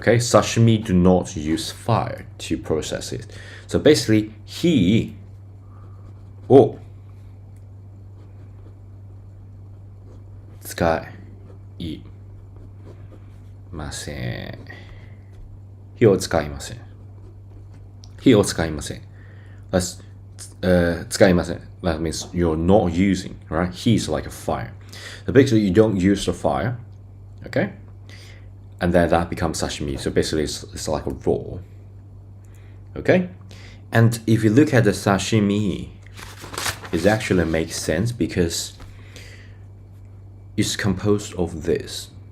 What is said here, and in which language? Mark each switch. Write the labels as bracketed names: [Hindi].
[English] Okay, sashimi do not use fire to process it. So basically, heat [Japanese] を使いません。火を使いません。火を使いません。 [English] That's [Japanese] 使いません. [English] That means you're not using, right? Heat is like a fire. So basically, you don't use the fire, okay? And then that becomes sashimi. So basically, it's like a raw, okay? And if you look at the sashimi, it actually makes sense because it's composed of this.